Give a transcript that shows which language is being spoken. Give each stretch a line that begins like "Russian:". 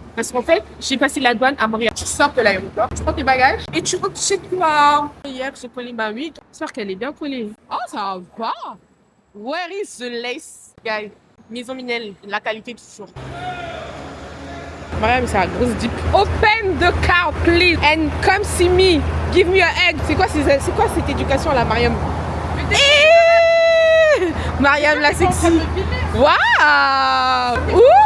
French: Parce qu'en fait, j'ai passé la douane à Montréal. Tu sors de l'aéroport, tu prends tes bagages et tu rentres chez toi. Hier, j'ai collé ma wig. J'espère qu'elle est bien collée. Oh, ça va.
English: Where is the lace, guys?
French: Maison Minel, la qualité toujours. Mariam, c'est la grosse dip.
English: Open the car, please, and come see me. Give me a egg.
French: C'est quoi cette éducation là, Mariam? Mariam la sexy. Waouh! Ouh!